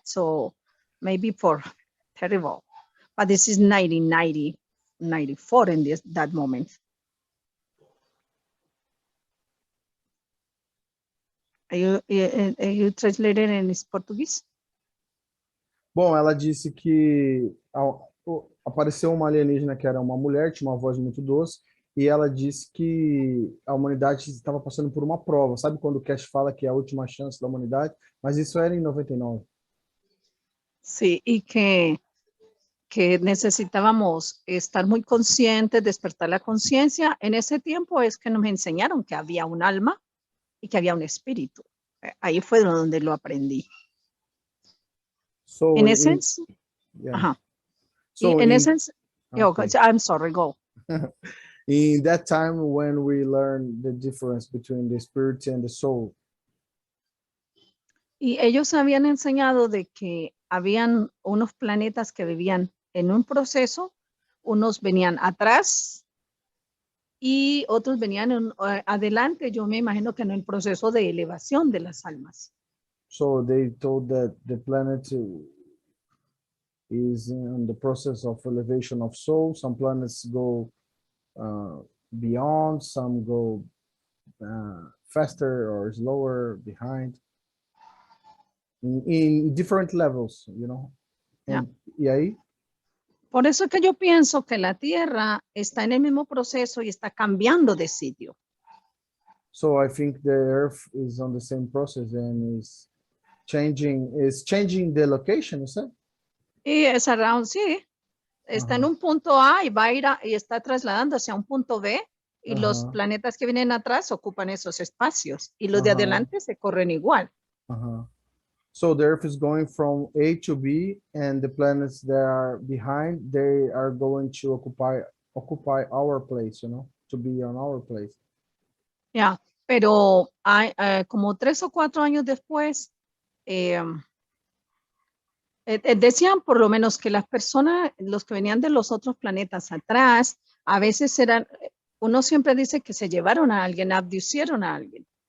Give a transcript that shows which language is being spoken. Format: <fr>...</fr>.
<en>So maybe for terrible, but this is 1990, 94 in that moment. Are you translated in Portuguese?</en> <pt>Bom, ela disse que apareceu uma alienígena que era uma mulher, tinha uma voz muito doce, e ela disse que a humanidade estava passando por uma prova. Sabe quando o Cash fala que é a última chance da humanidade? Mas isso era em 99.</pt> <es>Sí, y que necesitábamos estar muy conscientes, despertar la conciencia. En ese tiempo es que nos enseñaron que había un alma y que había un espíritu. Ahí fue donde lo aprendí. So</es> <en>En essence, yeah. ajá. So en essence, Okay. I'm sorry, go. In that time when we learn the difference between the spirit and the soul.</en> <es>Y ellos habían enseñado de que habían unos planetas que vivían en un proceso, unos venían atrás y otros venían adelante, yo me imagino que en el proceso de elevación de las almas.</es> <en>So they told that the planet is in the process of elevation of soul. Some planets go beyond, some go faster or slower behind. In different levels, you know.</en> <es>And, y ahí, Por eso es que yo pienso que la Tierra está en el mismo proceso y está cambiando de sitio.</es> <en>so I think the Earth is on the same process and is changing the location, is it?</en> <es>Y es around, sí, está en Ajá. un punto A y va a ir y está trasladándose a un punto B y los Ajá. planetas que vienen atrás ocupan esos espacios y los de Ajá. adelante se corren igual.</es> <en>So the Earth is going from A to B, and the planets that are behind, they are going to occupy our place, you know, to be on our place.</en> <es>Ya, pero hay, como 3 o 4 años después, decían por lo menos que las personas, los que venían de los otros planetas atrás, a veces eran, uno siempre dice que se llevaron a alguien, abducieron a alguien.</es>